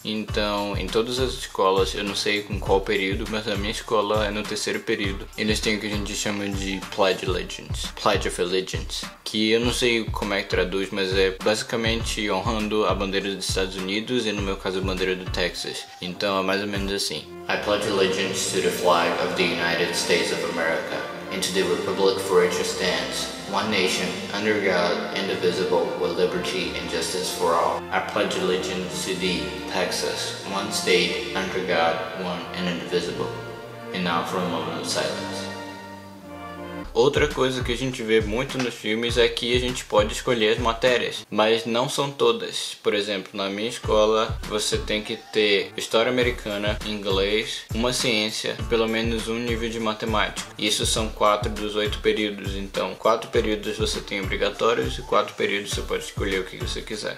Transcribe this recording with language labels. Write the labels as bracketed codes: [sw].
[pt] Então, em todas as escolas, eu não sei com qual período, mas a minha escola é no terceiro período. Eles têm o que a gente chama de Pledge of Allegiance, que eu não sei como é que traduz, mas é basicamente honrando a bandeira dos Estados Unidos e no meu caso a bandeira do Texas. Então é mais ou menos assim. [en] I pledge allegiance to the flag of the United States of America and to the republic for which it stands, one nation, under God, indivisible, with liberty and justice for all. I pledge allegiance to thee, Texas, one state, under God, one and indivisible. And now for a moment of silence. [pt] Outra coisa que a gente vê muito nos filmes é que a gente pode escolher as matérias, mas não são todas. Por exemplo, na minha escola você tem que ter história americana, inglês, uma ciência e pelo menos um nível de matemática. Isso são 4 dos 8 períodos, então 4 períodos você tem obrigatórios e 4 períodos você pode escolher o que você quiser.